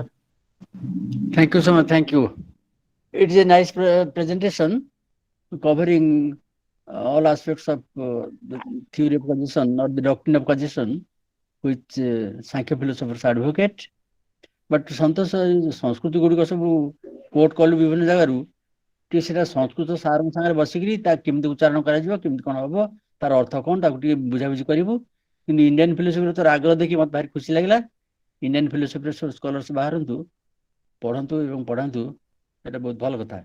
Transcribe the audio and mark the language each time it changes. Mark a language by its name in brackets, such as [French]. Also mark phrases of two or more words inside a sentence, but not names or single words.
[English] Thank you so much. Thank you. It is a nice presentation covering all aspects of the theory of causation or the doctrine of causation, which Sankhya philosophers advocate. [Odia] But Santosh ସଂସ୍କୃତି ଗୁଡ଼ିକ ସବୁ କୋଟ୍ କଲୁ ବିଭିନ୍ନ ଜାଗାରୁ ଟିକେ ସେଟା ସଂସ୍କୃତ ସାରଙ୍କ ସାଙ୍ଗରେ ବସିକିରି ତା କେମିତି ଉଚ୍ଚାରଣ କରାଯିବ, କେମିତି କ'ଣ ହବ, ତାର ଅର୍ଥ କ'ଣ, ତାକୁ ଟିକେ ବୁଝାବୁଝି କରିବୁ। କିନ୍ତୁ [English] Indian philosophy [Odia] ତୋର ଆଗ୍ରହ ଦେଖି ମୋତେ ଭାରି ଖୁସି ଲାଗିଲା। [English] Indian philosophy [Odia] ସବୁ ସ୍କଲର୍ସ ବାହାରନ୍ତୁ, ପଢ଼ନ୍ତୁ ଏବଂ ପଢ଼ାନ୍ତୁ, ଏଇଟା ବହୁତ ଭଲ କଥା।